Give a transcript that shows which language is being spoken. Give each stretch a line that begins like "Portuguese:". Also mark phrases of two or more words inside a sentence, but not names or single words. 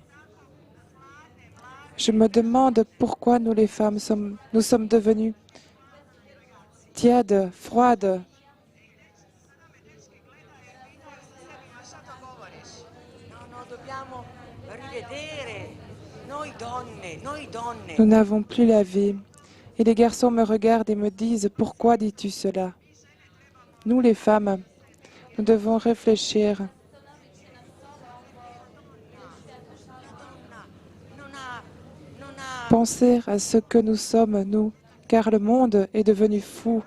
French: Je me demande pourquoi nous les femmes nous sommes devenues tièdes, froides.
Serbian: šta to govoriš.
Italian: No, dobbiamo rivedere noi donne.
French: Nous n'avons plus la vie. Et les garçons me regardent et me disent, pourquoi dis-tu cela? Nous, les femmes, nous devons réfléchir. Penser à ce que nous sommes, nous, car le monde est devenu fou.